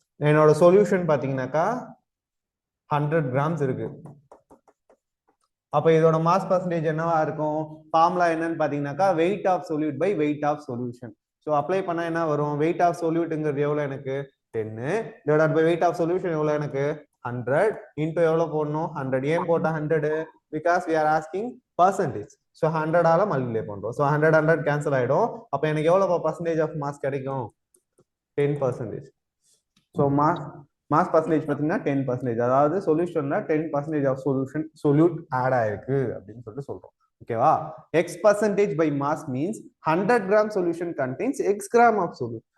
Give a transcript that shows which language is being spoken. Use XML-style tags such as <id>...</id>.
<ta>என்னோட சொல்யூஷன் பாத்தீங்கன்னாக்கா 100 கிராம்ஸ் இருக்கு. அப்ப இதோட மாஸ் பர்சன்டேஜ் என்னவா இருக்கும்? ஃபார்முலா என்னன்னு பாத்தீங்கன்னாக்கா</ta> <en>Weight of solute by weight of solution.</en> <ta>So apply பண்ணா என்ன வரும்? வெயிட் ஆஃப் சொல்யூட்ங்கிறது எவ்வளவு எனக்கு? 10</ta> <en>divided by weight of solution</en> <ta>எவ்வளவு எனக்கு? 100 இன்டூ எவ்வளவு போடணும்? 100. ஏன் போட்டா 100?</ta> <en>Because we are asking percentage.</en> <ta>So 100 ஆல மல்டிப்ளை பண்றோம். ஸோ 100 கேன்சல் ஆயிடும். அப்ப எனக்கு எவ்வளவு பர்சன்டேஜ் ஆஃப் மாஸ் கிடைக்கும்? 10%. ஸோ மாஸ் பர்சன்டேஜ் பார்த்தீங்கன்னா 10%. அதாவது சொல்யூஷன்ல 10% ஆஃப் சொல்யூட் ஆட் ஆயிருக்கு அப்படின்னு சொல்லிட்டு சொல்றோம். ஓகேவா?</ta> <en>X percentage by mass means 100 gram solution contains x gram of solute.</en>